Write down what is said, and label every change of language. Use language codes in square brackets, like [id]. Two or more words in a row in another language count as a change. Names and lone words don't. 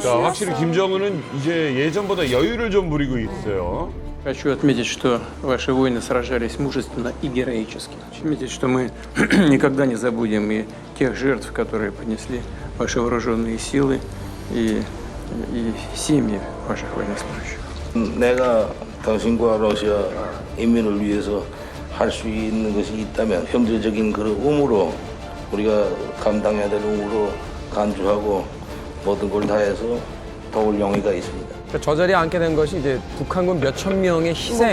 [ko] 자, 심했어. 확실히 김정은은 이제 예전보다 여유를 좀 부리고 있어요. [ru] Хочу отметить, что ваши воины сражались мужественно и героически. Хочу отметить, что мы никогда не забудем и тех жертв, которые понесли ваши вооруженные силы и семьи ваших военнослужащих. [ko] 내가 당신과 러시아 인민을 위해서 할 수 있는 것이 있다면 형제적인 그런 의무로 우리가 감당해야 될 의무로 간주하고 모든 걸 다해서 도울 용의가 있습니다. 그러니까 저 자리에 앉게 된 것이 이제 북한군 몇천 명의 희생,